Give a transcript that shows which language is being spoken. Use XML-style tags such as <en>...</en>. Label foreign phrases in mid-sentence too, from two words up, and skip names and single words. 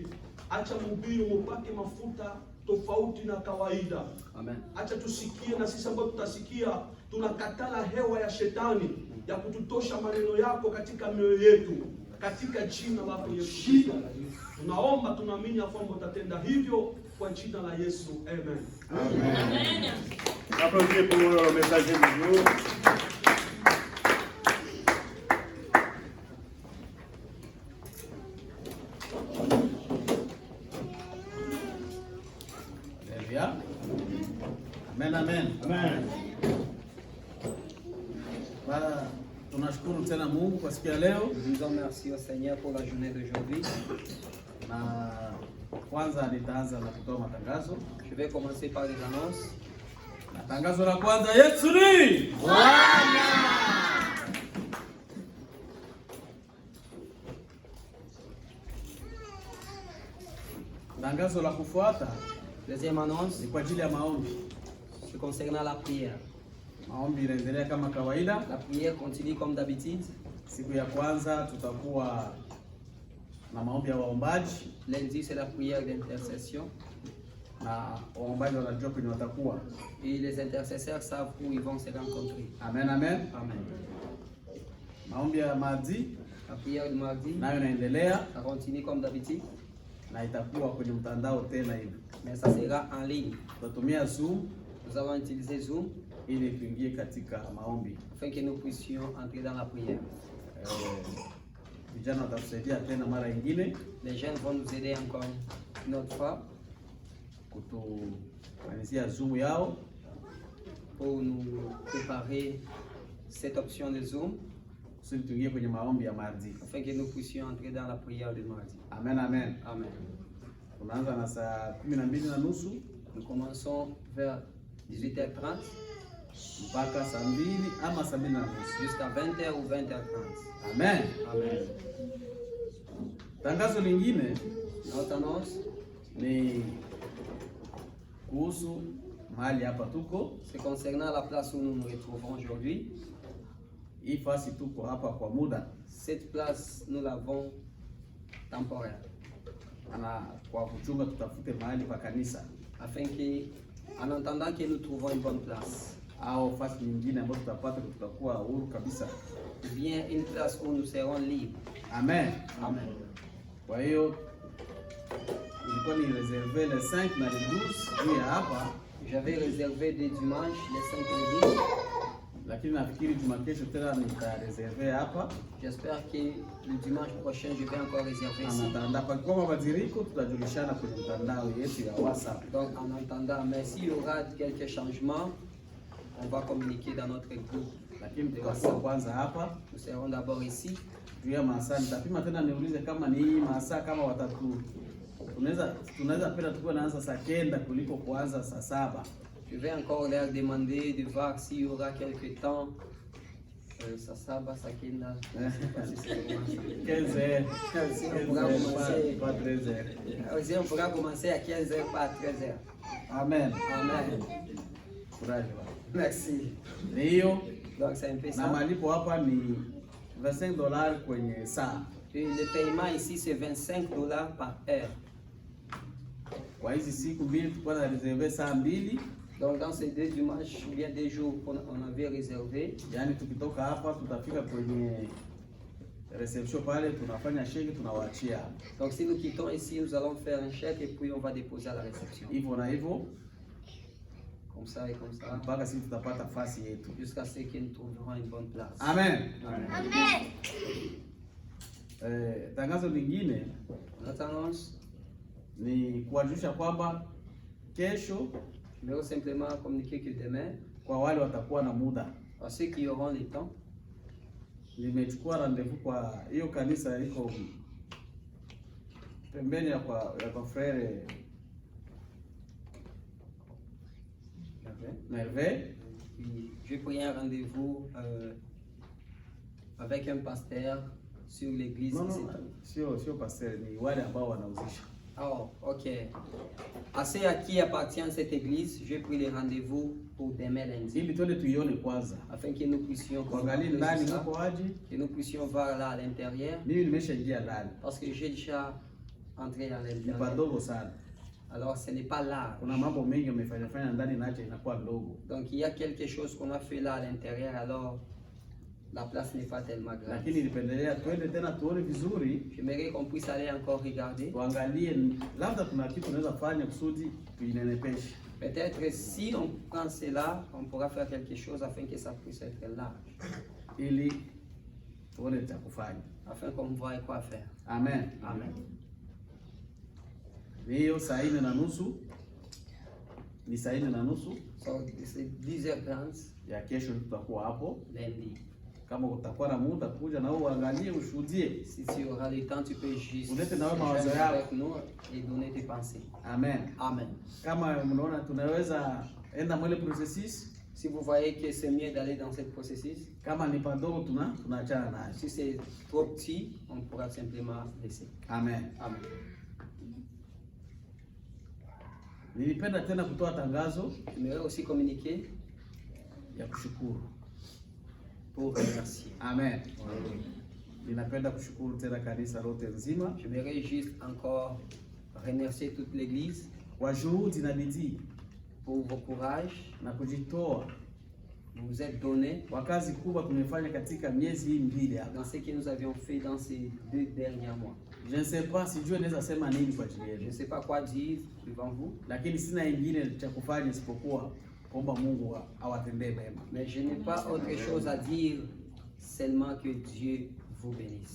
<sw>Acha mhubiri mpake mafuta tofauti na kawaida. Amen. Acha tusikie na sisi ambao tutasikia tunakatala hewa ya shetani ya kututosha maneno yako katika mioyo yetu, katika jina lako Yesu. Tunaomba, tunaamini ya kwamba utatenda hivyo kwa jina la Yesu. Amen. Amen.</sw> <fr>Applaudissez pour le messager du jour. Amen, amen. Amen.</fr> <sw>Baba, tunashukuru tena Mungu kwa siku ya leo.</sw> <fr>Nous disons merci au Seigneur pour la journée d'aujourd'hui.</fr> <sw>Na kwanza nitaanza na kutoa matangazo.</sw> <fr>Je vais commencer par les annonces.</fr> <sw>Na tangazo la kwanza, Yesu ni Bwana. Tangazo la kufuata,</sw> <fr>Deuxième annonce,</fr> <sw>ni kwa ajili ya maombi.</sw> <fr>c'est concernant la prière.</fr> <sw>Maombi inaendelea kama kawaida.</sw> <fr>La prière continue comme d'habitude.</fr> <sw>Siku ya kwanza tutakuwa na maombi ya waombaji.</sw> <fr>Lundi, c'est la prière d'intercession.</fr> <sw>Na waombaji wanajua kwenye watakuwa.</sw> <fr>Et les intercesseurs savent où ils vont se rencontrer. Amen, amen. Amen.</fr> <sw>Maombi ya mardi,</sw> <fr>La prière du mardi,</fr> <sw>nayo inaendelea</sw> <fr>ça continue comme d'habitude.</fr> <sw>na itakuwa kwenye mtandao tena hivi.</sw> <fr>Mais ça sera en ligne.</fr> <sw>Tutatumia Zoom</sw> <fr>Nous allons utiliser Zoom</fr> <sw>ili tuingie katika maombi.</sw> <fr>afin que nous puissions entrer dans la prière.</fr> <sw>Vijana watatusaidia tena mara nyingine</sw> <fr>Les jeunes vont nous aider encore une autre fois</fr> <sw>kutufanisia Zoom yao</sw> <fr>pour nous préparer cette option de Zoom</fr> <sw>kusudi tuingie kwenye maombi ya mardi.</sw> <fr>afin que nous puissions entrer dans la prière du mardi. Amen, amen. Amen.</fr> <sw>Tunaanza na saa 12:30</sw> <fr>Nous commençons vers 18h30</fr> <sw>mpaka saa 2 ama saa 2:30.</sw> <fr>jusqu'à 20h ou 20h30. Amen. Amen.</fr> <sw>Tangazo lingine</sw> <fr>Notre annonce,</fr> <sw>ni kuhusu mahali hapa tuko.</sw> <fr>c'est concernant la place où nous nous retrouvons aujourd'hui.</fr> <sw>Hii fasi tuko hapa kwa muda.</sw> <fr>Cette place, nous l'avons temporaire.</fr> <sw>Na kwa kuchunga tutafute mahali pa kanisa</sw> <fr>Afin que, en attendant que nous trouvons une bonne place,</fr> <sw>au fasi nyingine ambayo tutapata tutakuwa huru kabisa.</sw> <fr>ou bien une place où nous serons libres. Amen. Amen.</fr> <sw>Kwa hiyo ilikuwa ni</sw> <fr>reserve le 5</fr> <sw>na</sw> <fr>le 12</fr> <sw>juu ya hapa,</sw> <fr>J'avais réservé des dimanches, les 5 et les 10.</fr> <sw>lakini nafikiri Jumakesho tena nitareserve hapa.</sw> <fr>J'espère que le dimanche prochain, je vais encore réserver ici.</fr> <sw>Anatanda pakiwa mabadiliko tutajulishana kwenye mtandao yetu ya WhatsApp.</sw> <fr>Donc en attendant, mais s'il y aura quelques changements, on va communiquer dans notre groupe.</fr> <sw>Lakini tutakuwa kwanza hapa</sw> <fr>Nous serons d'abord ici.</fr> <sw>juu ya masaa. Nitapima tena niulize kama ni hii masaa, kama watatu tunaweza penda tukuwe naanza saa 9 kuliko kuanza saa 7.</sw> <fr>Je vais encore leur demander de voir s'il y aura quelques temps. Ça, ça, Kenda. 15 heures. Aussi, on pourra commencer à 15h, pas à 13h. Amen. Amen.</fr> <sw>Furahi.</sw> <fr>Merci.</fr> <sw>Ndio.</sw> <fr>Donc c'est un peu</fr> <sw>Na</sw> <fr>ça.</fr> <sw>malipo hapa ni $25 kwenye saa.</sw> <fr>Et le paiement ici, c'est $25 par heure.</fr> <sw>Kwa hizi siku mbili tulikuwa na reserve saa 2.</sw> <fr>Donc dans ces 2 dimanches, ou bien 2 jours qu'on avait réservé,</fr> <sw>Yaani tukitoka hapa tutafika kwenye reception pale, tunafanya sheki, tunawaachia</sw> <fr>donc si nous quittons ici, nous allons faire un chèque et puis on va déposer à la réception.</fr> <sw>hivyo na hivyo</sw> <fr>Comme ça et comme ça,</fr> <sw>mpaka sisi tutapata fasi yetu.</sw> <fr>jusqu'à ce que nous trouverons une bonne place. Amen. Amen.</fr> <sw>Tangazo lingine</sw> <fr>Notre annonce,</fr> <sw>ni kuwajulisha kwamba kesho</sw> <fr>je vais simplement communiquer que demain,</fr> <sw>kwa wale watakuwa na muda,</sw> <fr>à ceux qui auront le temps,</fr> <sw>nimechukua rendezvous kwa hiyo kanisa iko pembeni ya kwa frere Merveille.</sw> <fr>puis j'ai pris un rendez-vous avec un pasteur sur l'église. No, ici.</fr> <sw>sio pastor, ni wale ambao wanauzisha. Oh, ok.</sw> <fr>À ceux à qui appartient cette église, j'ai pris le rendez-vous pour demain lundi,</fr> <sw>Ili twende tuione kwanza,</sw> <fr>afin que nous puissions</fr> <sw>kuangalia</sw> <fr>contempler</fr> <sw>ndani</sw> <fr>tout ça,</fr> <sw>huko aje.</sw> <fr>que nous puissions voir là à l'intérieur,</fr> <sw>Mimi nimeshaingia ndani,</sw> <fr>parce que j'ai déjà entré à</fr> <sw>ni</sw> <fr>l'intérieur.</fr> <sw>padogo sana.</sw> <fr>Alors ce n'est pas large.</fr> <sw>Kuna mambo mengi umefanya ndani naacha inakuwa ndogo.</sw> <fr>Donc il y a quelque chose qu'on a fait là à l'intérieur, alors la place n'est pas tellement grande.</fr> <sw>Lakini nilipendelea twende tena tuone vizuri.</sw> <fr>J'aimerais qu'on puisse aller encore regarder.</fr> <sw>Tuangalie labda kuna kitu tunaweza fanya kusudi tuinenepeshe.</sw> <fr>Peut-être si on prend cela, on pourra faire quelque chose afin que ça puisse être large.</fr> <sw>Ili tuone cha kufanya.</sw> <fr>Afin qu'on voie quoi faire. Amen. Amen.</fr> <sw>Hiyo saa 4:30 ni saa 4:30</sw> <fr>So c'est 10h30</fr> <sw>ya kesho tutakuwa hapo.</sw> <fr>lundi.</fr> <sw>Kama utakuwa na muda kuja na wewe uangalie ushuhudie.</sw> <fr>Si tu auras le temps, tu peux juste</fr> <sw>Ulete na wewe mawazo yako</sw> <fr>avec nous et donner tes pensées. Amen. Amen.</fr> <sw>Kama mnaona tunaweza enda mwele processus,</sw> <fr>Si vous voyez que c'est mieux d'aller dans ce processus,</fr> <sw>kama ni padogo tunaachana nayo.</sw> <fr>si c'est trop petit, on pourra simplement laisser. Amen. Amen.</fr> <sw>Nilipenda tena kutoa tangazo</sw> <fr>J'aimerais aussi communiquer</fr> <sw>ya kushukuru.</sw> <fr>pour remercier. Amen.</fr> <sw>Ninapenda kushukuru tena kanisa lote nzima</sw> <fr>J'aimerais juste encore remercier toute l'Église</fr> <sw>kwa juhudi na bidii</sw> <fr>pour vos courages.</fr> <sw>na kujitoa</sw> <fr>Vous vous êtes donné</fr> <sw>kwa kazi kubwa tumefanya katika miezi hii mbili hapa.</sw> <fr>dans ce que nous avions fait dans ces 2 derniers mois. Je ne sais pas</fr> <sw>sijui naweza sema nini kwa ajili</sw> <fr>Je ne</fr> <sw>yenu,</sw> <fr>sais pas quoi dire devant vous,</fr> <sw>lakini sina ingine cha kufanya isipokuwa kuomba Mungu awatendee mema.</sw> <fr>mais je n'ai pas autre chose à dire, seulement que Dieu vous bénisse.</fr>